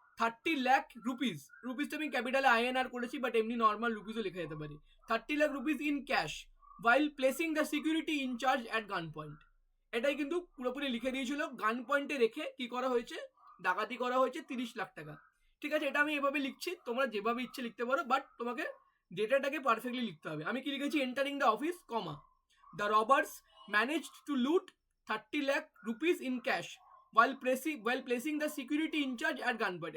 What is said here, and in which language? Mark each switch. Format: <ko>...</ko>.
<bn>30 lakh rupees, rupees তো আমি ক্যাপিটালে INR করেছি, বাট এমনি নর্মাল রুপিসও লেখা যেতে পারে।</bn> <en>30 lakh rupees in cash while placing the security in charge at gun point।</en> <bn>এটাই কিন্তু পুরোপুরি লিখে দিয়েছিল, গান পয়েন্টে রেখে কি করা হয়েছে, ডাকাতি করা হয়েছে 30 লাখ টাকা। ঠিক আছে, এটা আমি এভাবে লিখছি, তোমরা যেভাবে ইচ্ছে লিখতে পারো, বাট তোমাকে ডেটাটাকে পারফেক্টলি লিখতে হবে। আমি কি লিখেছি,</bn> <en>Entering the office comma the robbers managed to loot 30 lakh rupees in cash while placing the security in charge at gunpoint।</en>